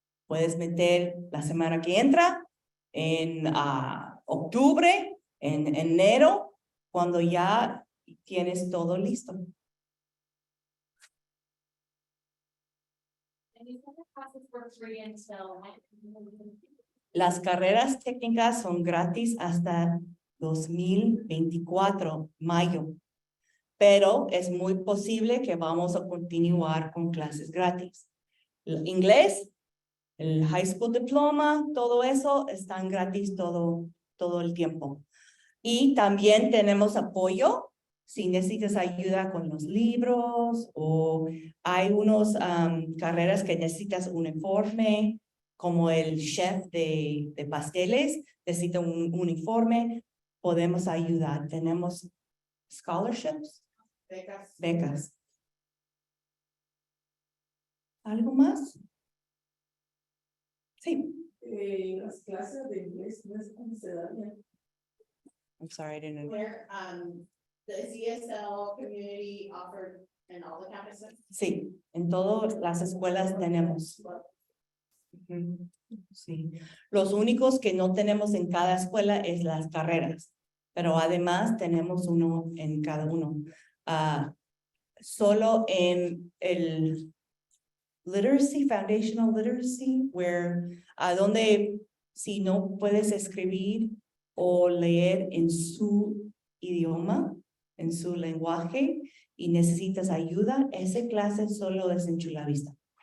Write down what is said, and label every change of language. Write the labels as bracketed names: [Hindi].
[Spanish] Puedes meter la semana que entra, en octubre, en enero, cuando ya tienes todo listo. [English] And these other classes were free until. [Spanish] Las carreras técnicas son gratis hasta 2024, mayo. Pero es muy posible que vamos a continuar con clases gratis. El inglés, el high school diploma, todo eso están gratis todo el tiempo. Y también tenemos apoyo si necesitas ayuda con los libros o hay unos carreras que necesitas un uniforme, como el chef de pasteles, necesita un uniforme, podemos ayudar. Tenemos scholarships, becas. ¿Algo más? Sí. Las clases de inglés, no sé cómo se dan. [English] I'm sorry, I didn't. Where, the ESL community offered in all the campuses. [Spanish] Sí, en todas las escuelas tenemos. Ujú, sí. Los únicos que no tenemos en cada escuela es las carreras, pero además tenemos uno en cada uno. Solo en el literacy, foundational literacy, [English] where [Spanish] donde si no puedes escribir o leer en su idioma, en su lenguaje y necesitas ayuda, esa clase solo es en Chula Vista.